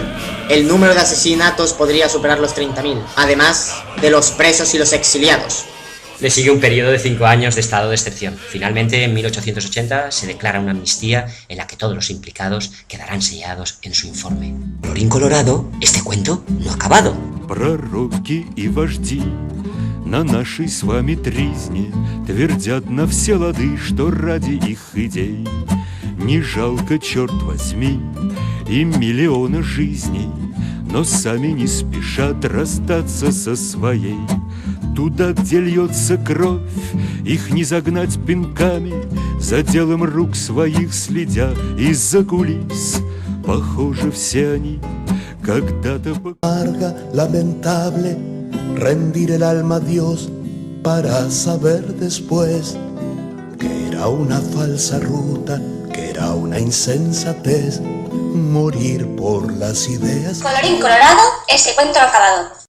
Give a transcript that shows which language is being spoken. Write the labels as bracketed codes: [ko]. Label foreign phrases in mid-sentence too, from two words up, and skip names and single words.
[es] El número de asesinatos podría superar los 30.000, además de los presos y los exiliados. Le sigue un periodo de 5 años de estado de excepción. Finalmente, en 1880, se declara una amnistía en la que todos los implicados quedarán sellados en su informe. Colorín colorado, este cuento no ha acabado. [ru] Пророки и вожди на нашей с вами тризне твердят на все лады, что ради их идей не жалко, черт возьми, им миллиона жизней, но сами не спешат расстаться со своей. Туда, где льется кровь, их не загнать пинками, за делом рук своих следя из-за кулис. Похоже, все они когда-то... [es] Lamentable rendir el alma a Dios para saber después que era una falsa ruta, que era una insensatez morir por las ideas. Colorín colorado, ese cuento no ha acabado.